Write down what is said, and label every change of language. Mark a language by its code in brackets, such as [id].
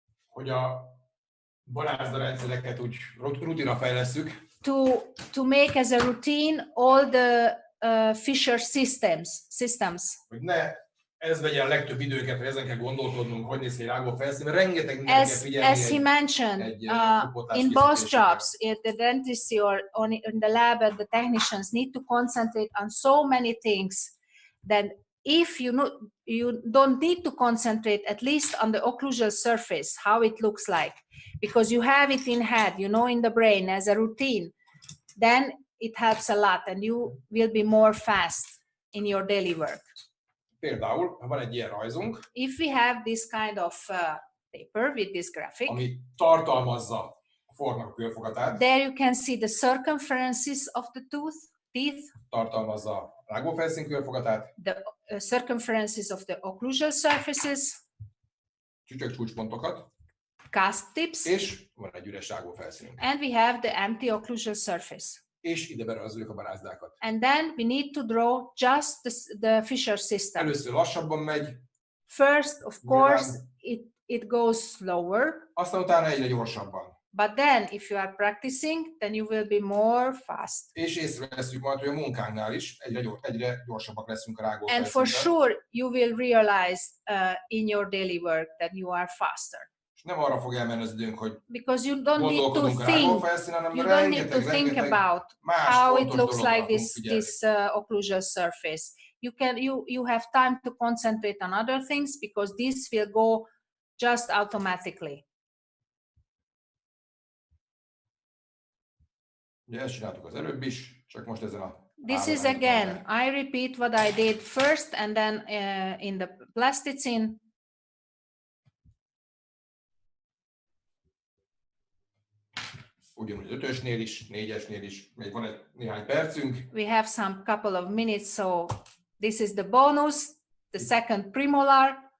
[hu] Hogy a barázda rendszereket úgy rutinra fejlesszük. [en] To make as a routine all the Fisher systems. [hu] Hogy ne ez vegyen a legtöbb időket, hogy ezen kell gondolkodnunk, hogy néz ki egy rágó felszín, mert rengeteg mindent kell figyelni. [en] As he mentioned, in both jobs, at the dentistry or in the lab, the technicians need to concentrate on so many things that if you don't need to concentrate at least on the occlusal surface, how it looks like, because you have it in head, in the brain as a routine, then it helps a lot and you will be more fast in your daily work. [hu] Például, ha van egy ilyen rajzunk, [en] if we have this kind of paper with this graphic, [hu] ami tartalmazza a fognak a körfogatát, [en] there you can see the circumferences of the teeth, [hu] tartalmazza a rágófelszín körfogatát, [en] the circumferences of the occlusal surfaces, [hu] csúcspontokat, [en] cusp tips, [hu] és van egy üres rágófelszínünk. [en] And we have the empty occlusal surface. [hu] És ide berajzoljuk a barázdákat. [en] And then we need to draw just the Fisher system. [hu] Először lassabban megy. [en] First, of course, it goes slower. [hu] Aztán utána egyre gyorsabban. [en] But then, if you are practicing, then you will be more fast. [hu] És észreveszünk majd, hogy a munkánknál is egyre gyorsabbak leszünk a rágófelszínben. [en] And for sure, you will realize in your daily work that you are faster. [hu] Nem arra fog elmenni az időnk, hogy [en] because you don't need to think about how it looks like this occlusal surface. You have time to concentrate on other things because this will go just automatically. [hu] Ugye ezt csináltuk az előbb is, csak most ezen a [en] This is again, I repeat what I did first and then in the plasticine. [hu] Ugyanúgy 5-ösnél is, 4-esnél is, még van néhány percünk. [en] We have some couple of minutes, so this is the bonus, the second premolar.